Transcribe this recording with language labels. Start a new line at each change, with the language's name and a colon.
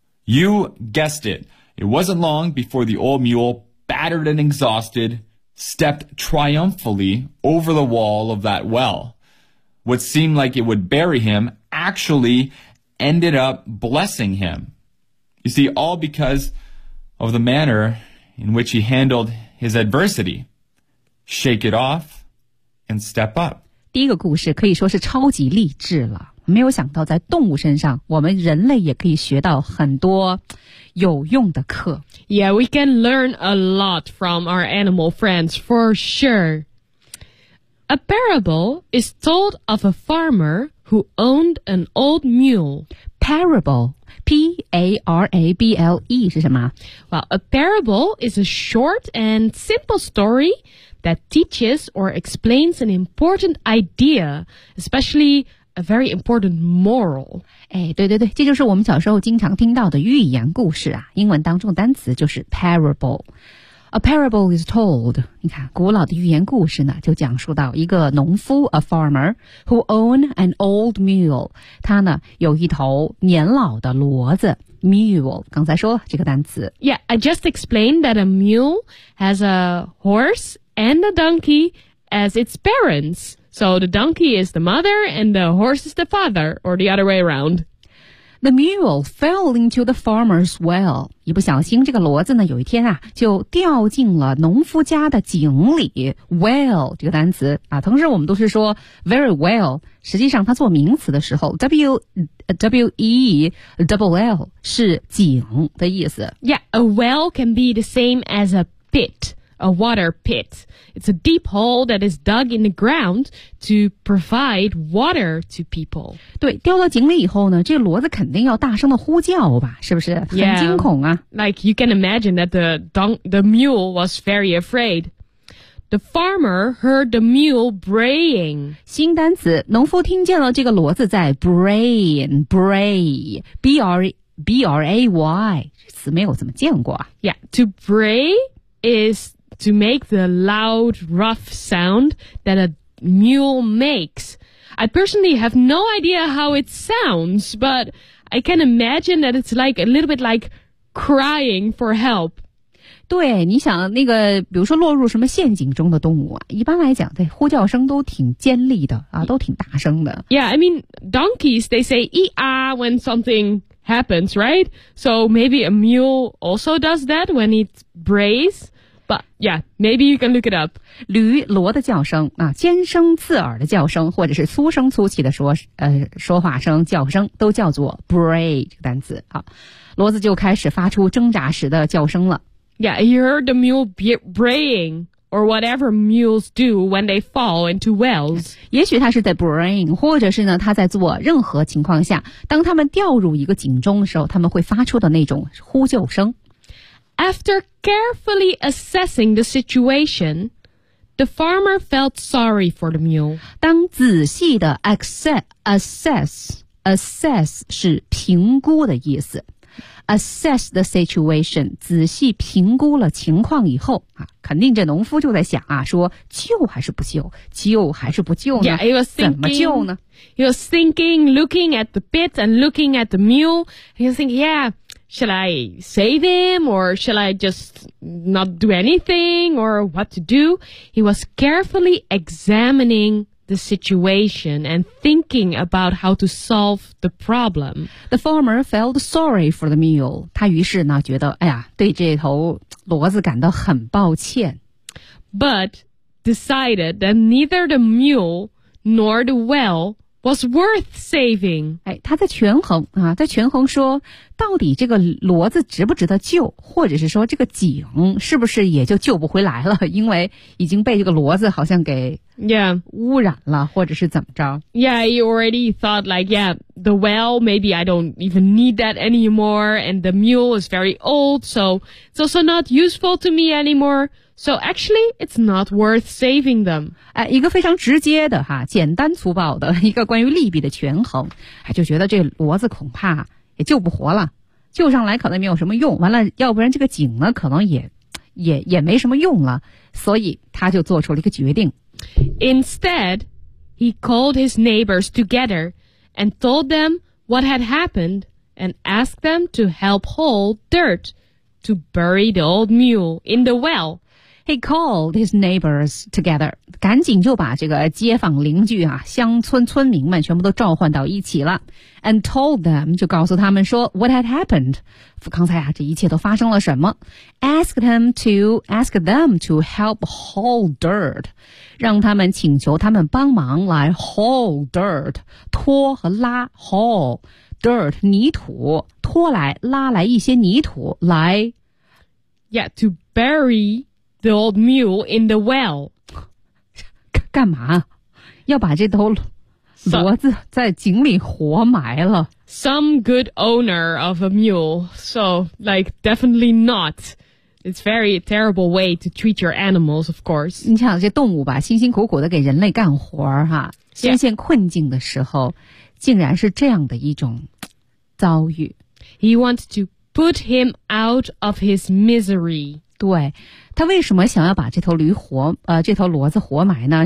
English: You guessed it. It wasn't long before the old mule, battered and exhausted, stepped triumphantly over the wall of that well. What seemed like it would bury him actually ended up blessing him. You see, all because of the manner in which he handled his adversity. Shake it off. And step up.
Chinese: 第一个故事可以说是超级励志了。没有想到在动物身上，我们人类也可以学到很多有用的课。
English: Yeah, we can learn a lot from our animal friends, for sure. A parable is told of a farmer who owned an old mule.
Chinese: Parable, P-A-R-A-B-L-E 是什么？
English: Well, a parable is a short and simple story. That teaches or explains an important idea, especially a very important moral.
Chinese: 哎，对对对，这就是我们小时候经常听到的寓言故事啊。英文当中单词就是 parable.
English: A parable is told.
Chinese: 你看，古老的寓言故事呢，就讲述到一个农夫
English: a farmer who owned an old mule.
Chinese: 他呢有一头年老的骡子。 Mule, 刚才说了这个单词。
English: Yeah, I just explained that a mule has a horse and a donkey as its parents. So the donkey is the mother and the horse is the father, or the other way around. The mule fell into the farmer's well.
Chinese: 一不小心这个骡子呢有一天啊就掉进了农夫家的井里。 Well, 这个单词啊同时我们都是说 very well, 实际上它做名词的时候 W-E-L-L 是井的意思。
English: Yeah, a well can be the same as a pit. A water pit. It's a deep hole that is dug in the ground to provide water to people.
Chinese: 对，掉到井里以后呢，这骡子肯定要大声的呼叫吧，是不是？
English: Yeah.
Chinese: 很惊恐啊。
English: Like you can imagine that the mule was very afraid. The farmer heard the mule braying.
Chinese: 新单词，农夫听见了这个骡子在 braying, bray, B-R-A-Y, 词没有怎么见过啊。
English: Yeah, to bray is... To make the loud, rough sound that a mule makes. I personally have no idea how it sounds, but I can imagine that it's like a little bit like crying for help.
Chinese: 对，你想那个，比如说落入什么陷阱中的动物啊，一般来讲，对，呼叫声都挺尖利的啊，都挺大声的。
English: Yeah, I mean, donkeys, they say ee-ah when something happens, right? So maybe a mule also does that when it brays. But yeah, maybe you can look it up.
Chinese: 驴骡的叫声啊，尖声刺耳的叫声，或者是粗声粗气的说话声、叫声，都叫做 bray 这个单词。好，骡子就开始发出挣扎时的叫声了。
English: Yeah, you heard the mule braying or whatever mules do when they fall into wells.
Chinese: 也许它是在 braying， 或者是呢，它在做任何情况下，当他们掉入一个井中的时候，他们会发出的那种呼救声。
English: After carefully assessing the situation, the farmer felt sorry for the mule.
Chinese: 当仔细的 assess 是评估的意思。
English: Assess the situation,
Chinese: 仔细评估了情况以后、啊、肯定这农夫就在想啊，说救还是不救，救还是不救呢？
English: Yeah, he was thinking,
Chinese: 怎么救呢？
English: He was thinking, looking at the pit and looking at the mule. He was thinking, yeah,Shall I save him, or shall I just not do anything, or what to do? He was carefully examining the situation and thinking about how to solve the problem. The farmer felt sorry for the mule.
Chinese: 他于是呢觉得，哎呀，对这头骡子感到很抱歉。
English: But decided that neither the mule nor the well. Was worth saving.
Chinese: 哎，他在权衡啊，在权衡说，到底这个骡子值不值得救，或者是说这个井是不是也就救不回来了，因为已经被这个骡子好像给
English: yeah
Chinese: 污染了，或者是怎么着
English: ？Yeah, he already thought like, yeah, the well, maybe I don't even need that anymore, and the mule is very old, so it's also not useful to me anymore. So actually, it's not worth saving them.
Chinese: 哎，一个非常直接的哈，简单粗暴的一个关于利弊的权衡，哎，就觉得这骡子恐怕也救不活了，救上来可能没有什么用。完了，要不然这个井呢，可能也没什么用了。所以他就做出了一个决定。
English: Instead, he called his neighbors together and told them what had happened and asked them to help haul dirt to bury the old mule in the well. He called his neighbors together.
Chinese: 赶紧就把这个街坊邻居啊，乡村村民们全部都召唤到一起了。
English: And told them,
Chinese: 就告诉他们说
English: what had happened.
Chinese: 刚才啊，这一切都发生了什么。
English: Ask them to help haul dirt.
Chinese: 让他们请求他们帮忙来 haul dirt. 拖和拉 haul dirt, 泥土拖来拉来一些泥土来
English: Yeah, to bury... The old mule in the well.
Chinese: 干嘛？要把这头骡子在井里活埋了。
English: Some good owner of a mule. So, like, definitely not. It's very terrible way to treat your animals, of course.
Chinese: 你想这动物吧，辛辛苦苦的给人类干活哈，深陷困境的时候，竟然是这样的一种遭遇。
English: He wants to put him out of his misery.
Chinese: 对，他为什么想要把这头驴活这头骡子活埋呢？